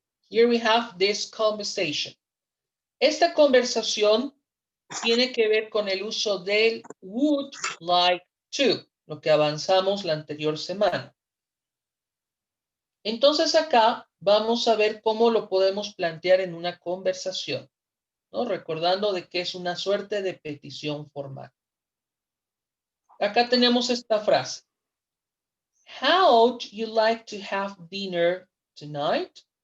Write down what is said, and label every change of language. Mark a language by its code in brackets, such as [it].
[en] Here we have this conversation. [es] Esta conversación tiene que ver con el uso del would like to, lo que avanzamos la anterior semana. Entonces acá vamos a ver cómo lo podemos plantear en una conversación, ¿no? Recordando de que es una suerte de petición formal. Acá tenemos esta frase. [en] How would you like to have dinner tonight?